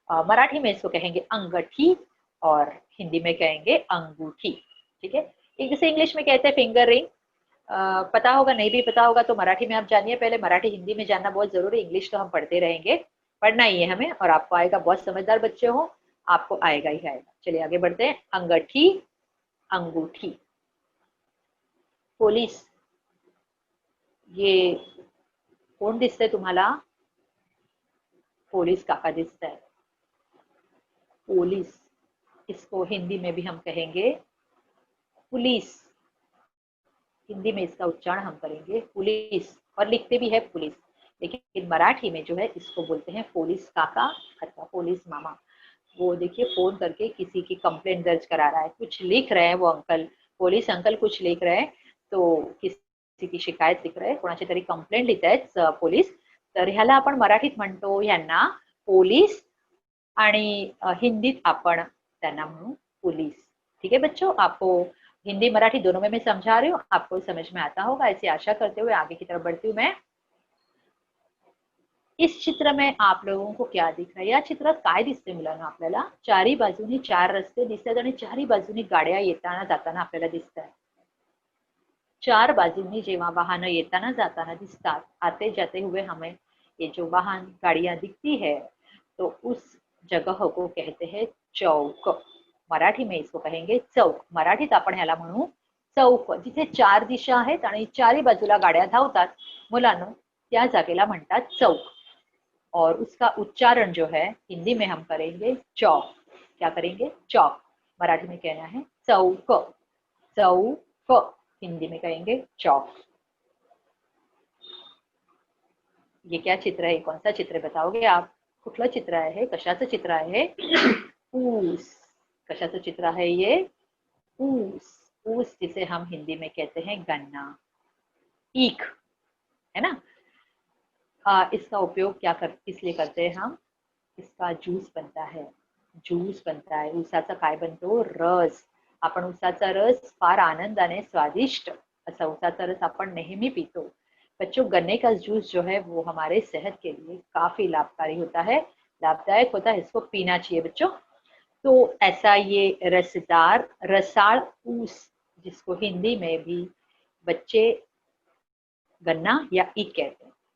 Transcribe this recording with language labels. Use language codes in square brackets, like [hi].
[hi] मराठी में इसको कहेंगे अंगठी और हिंदी में कहेंगे अंगूठी। ठीक है, एक जैसे इंग्लिश में कहते हैं फिंगर रिंग। पता होगा, नहीं भी पता होगा तो मराठी में आप जानिए पहले। मराठी हिंदी में जानना बहुत जरूरी, इंग्लिश तो हम पढ़ते रहेंगे, पढ़ना ही है हमें, और आपको आएगा। बहुत समझदार बच्चे हो, आपको आएगा ही आएगा। चलिए आगे बढ़ते हैं। अंगठी, अंगूठी। [mr] पोलीस, ये कोण दिसतंय तुम्हाला? पोलीस काका दिसताय। [hi] पोलीस, इसको हिंदी में भी हम कहेंगे पुलिस। हिंदी में इसका उच्चारण हम करेंगे पुलिस, और लिखते भी है पुलिस, लेकिन मराठी में जो है इसको बोलते हैं पुलिस काका अथवा पुलिस मामा। वो देखिए फोन करके किसी की कंप्लेंट दर्ज करा रहा है, कुछ लिख रहे हैं वो अंकल, पुलिस अंकल कुछ लिख रहे हैं। तो किसी की शिकायत लिख रहे हैं, [mr] कोणाची तरी कंप्लेंट लिहित आहेत पोलीस। तर ह्याला आपण मराठीत म्हणतो ह्यांना पोलीस, आणि हिंदीत आपण त्यांना म्हणू पुलिस। [hi] ठीक है बच्चों, आपको हिंदी मराठी दोनों में मैं समझा रही हूँ, आपको समझ में आता होगा, ऐसी आशा करते हुए आगे की तरफ बढ़ती हूँ मैं। इस चित्र में आप लोगों को क्या दिख रहा है? [mr] या चित्रात काय दिसते मुलांना? आपल्याला चारी बाजूनी 4 रस्ते दिसतात आणि चारी बाजूनी गाड्या येताना जाताना आपल्याला दिसतात। 4 बाजूनी जेव्हा वाहन येताना जाताना दिसतात, [hi] आते जाते हुए हमें ये जो वाहन गाड़ियां दिखती है, तो उस जगह को कहते हैं चौक। मराठी में इसको कहेंगे चौक। [mr] मराठीत आपण ह्याला म्हणू चौक। जिथे 4 दिशा आहेत आणि चारी बाजूला गाड्या धावतात मुलांनो, त्या जागेला म्हणतात चौक। [hi] और उसका उच्चारण जो है हिंदी में हम करेंगे चौक। क्या करेंगे? चौक। मराठी में कहना है चौक, चौक। हिंदी में कहेंगे चौक। ये क्या चित्र है? कौन सा चित्र बताओगे आप? [mr] कुठलं चित्र आहे? कशाचं चित्र आहे? ऊस। कशाचं चित्र आहे ये? ऊस। [hi] ऊस जिसे हम हिंदी में कहते हैं गन्ना, ईख, है ना। इसका उपयोग किस लिए करते हैं हम? इसका ज्यूस बनता है, ज्यूस बनता है। [mr] ऊसाचा काय बनतो? रस। आपण ऊसाचा रस फार आनंदाने, स्वादिष्ट असा ऊसाचा रस आपण नेहमी पीतो। [hi] बच्चों, गन्ने का जूस जो है वो हमारे सेहत के लिए काफी लाभकारी होता है, लाभदायक होता है, इसको पीना चाहिए बच्चों। तो ऐसा ये रसदार रसाळ ऊस, जिसको हिंदी में भी बच्चे गन्ना या ईख कहते हैं।